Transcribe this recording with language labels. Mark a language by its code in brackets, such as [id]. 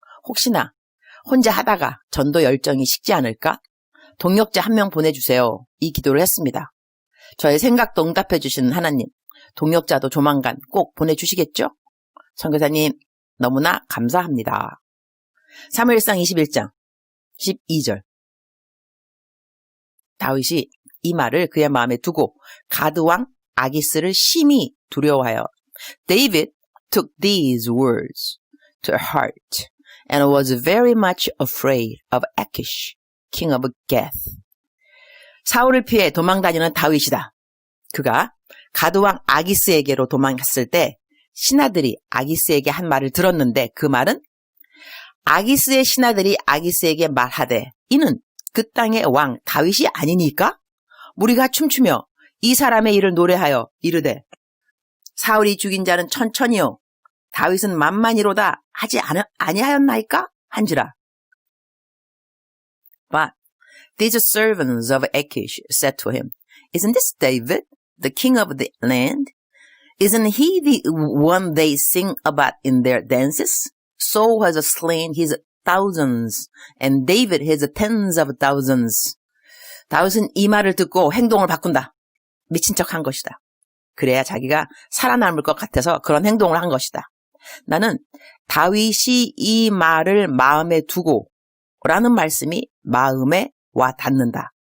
[ko] 혹시나 혼자 하다가 전도 열정이 식지 않을까? 동역자 한 명 보내주세요. 이 기도를 했습니다. 저의 생각도 응답해 주시는 하나님, 동역자도 조만간 꼭 보내주시겠죠? 선교사님 너무나 감사합니다. 사무엘상 21장 12절. 다윗이 이 말을 그의 마음에 두고 가드왕 아기스를 심히 두려워하여 [en] David took these words to heart and was very much afraid of Achish, king of Gath. [ko] 사울을 피해 도망다니는 다윗이다. 그가 가드왕 아기스에게로 도망갔을 때 신하들이 아기스에게 한 말을 들었는데 그 말은 아기스의 신하들이 아기스에게 말하되 이는 그 땅의 왕 다윗이 아니니까? 무리가 춤추며 이 사람의 일을 노래하여 이르되 사울이 죽인 자는 천천히요 다윗은 만만히로다 하지 아니하였나이까? 한지라. [en] But these servants of Achish said to him, Isn't this David, the king of the land? Isn't he the one they sing about in their dances? Saul has slain his thousands, and David his tens of thousands. [ko] 다윗은 이 말을 듣고 행동을 바꾼다. 미친 척한 것이다. 그래야 자기가 살아남을 것 같아서 그런 행동을 한 것이다. 나는 다윗이 이 말을 마음에 두고 라는 말씀이 마음에 와 닿는다.